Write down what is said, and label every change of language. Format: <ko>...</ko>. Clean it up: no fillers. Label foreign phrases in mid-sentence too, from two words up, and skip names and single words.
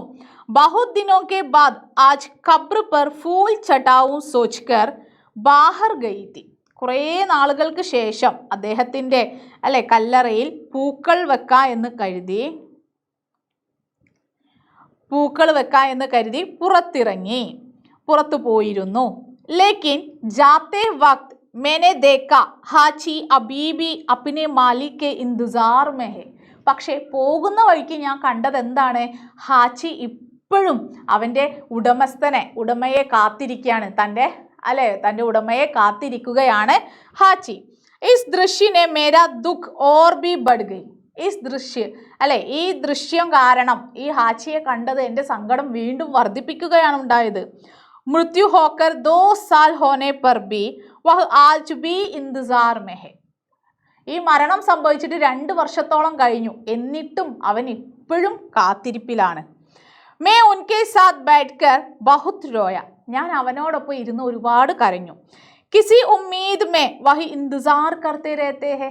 <hi>बहुत दिनों के बाद आज क़ब्र पर फूल चढ़ाऊँ सोचकर बाहर गई थी.</hi> <ml>കുറേ നാളുകൾക്ക് ശേഷം അദ്ദേഹത്തിൻ്റെ കല്ലറയിൽ പൂക്കൾ വെക്കാം എന്ന് കരുതി പുറത്തു പോയിരുന്നു.</ml> <hi>लेकिन जाते वक्त मैंने देखा हाची अभी भी अपने मालिक के इंतजार में है.</hi> <ml>പക്ഷേ പോകുന്ന വഴിക്ക് ഞാൻ കണ്ടത് എന്താണ്? ഹാച്ചി ഇപ്പോഴും അവൻ്റെ ഉടമയെ കാത്തിരിക്കുകയാണ്. തൻ്റെ ഉടമയെ കാത്തിരിക്കുകയാണ് ഹാച്ചി.</ml> <hi>इस दृश्य ने मेरा दुख और भी बढ़ गई.</hi> <ml>ഈ ദൃശ്യം കാരണം ഈ ഹാച്ചിയെ കണ്ടത് എൻ്റെ സങ്കടം വീണ്ടും വർദ്ധിപ്പിക്കുകയാണ് ഉണ്ടായത്.</ml> <hi>मृत्यु होकर 2 साल होने पर भी वह आज भी इंतजार में है.</hi> <ml>ഈ മരണം സംഭവിച്ചിട്ട് 2 വർഷത്തോളം കഴിഞ്ഞു, എന്നിട്ടും അവൻ ഇപ്പോഴും കാത്തിരിപ്പിലാണ്.</ml> <hi>मैं उनके साथ बैठकर बहुत रोया.</hi> <ml>ഞാൻ അവനോടൊപ്പം ഇരുന്ന് ഒരുപാട് കരഞ്ഞു.</ml> <hi>किसी उम्मीद में वही इंतज़ार करते रहते हैं.</hi>